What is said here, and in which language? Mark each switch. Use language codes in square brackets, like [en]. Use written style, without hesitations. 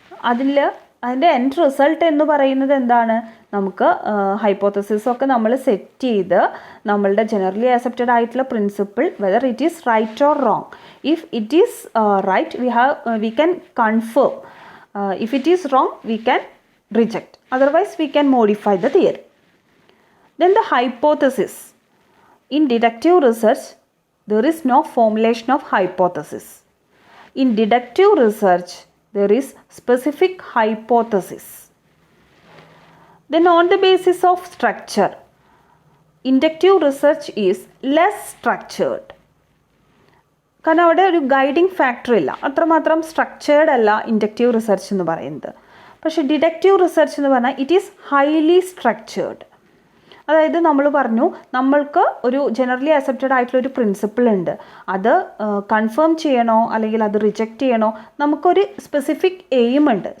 [ml] അതിൻ്റെ end result എന്ന് പറയുന്നത് എന്താണ്? നമുക്ക് ഹൈപ്പോത്തസിസ് ഒക്കെ നമ്മൾ സെറ്റ് ചെയ്ത് നമ്മളുടെ ജനറലി അക്സെപ്റ്റഡ് ആയിട്ടുള്ള principle [en] Whether it is right or wrong. If it is right we can confirm. If it is wrong we can reject. Otherwise, we can modify the theory. Then the hypothesis. In deductive research, there is no formulation of hypothesis. In deductive research, there is specific hypothesis. Then on the basis of structure, inductive research is less structured. [ml] കാരണം അവിടെ ഒരു guiding factor ഇല്ല, അത്രമാത്രം structured അല്ല inductive research എന്ന് പറയുന്നത്. പക്ഷേ deductive research എന്ന് പറഞ്ഞാൽ [en] It is highly structured. [ml] അതായത് നമ്മൾ പറഞ്ഞു നമ്മൾക്ക് ഒരു ജനറലി അക്സെപ്റ്റഡ് ആയിട്ടുള്ള ഒരു പ്രിൻസിപ്പിൾ ഉണ്ട്, അത് കൺഫേം ചെയ്യണോ അല്ലെങ്കിൽ അത് റിജക്റ്റ് ചെയ്യണോ, നമുക്കൊരു സ്പെസിഫിക് എയിം ഉണ്ട്.